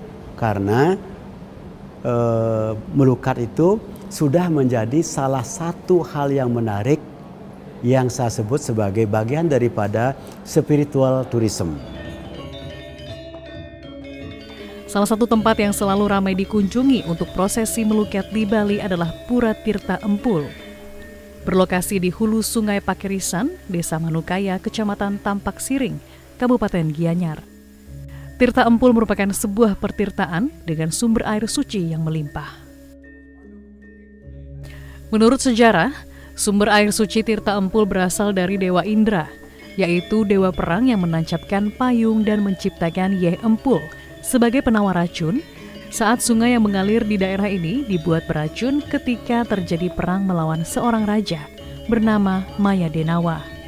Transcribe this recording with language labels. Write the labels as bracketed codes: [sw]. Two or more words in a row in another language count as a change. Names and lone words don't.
[id] Karena melukat itu sudah menjadi salah satu hal yang menarik yang saya sebut sebagai bagian daripada [en] spiritual tourism. [id] Salah satu tempat yang selalu ramai dikunjungi untuk prosesi melukat di Bali adalah Pura Tirta Empul. Berlokasi di hulu Sungai Pakirisan, Desa Manukaya, Kecamatan Tampak Siring, Kabupaten Gianyar. Tirta Empul merupakan sebuah pertirtaan dengan sumber air suci yang melimpah. Menurut sejarah, sumber air suci Tirta Empul berasal dari Dewa Indra, yaitu dewa perang yang menancapkan payung dan menciptakan Yeh Empul sebagai penawar racun saat sungai yang mengalir di daerah ini dibuat beracun ketika terjadi perang melawan seorang raja bernama Maya Denawa.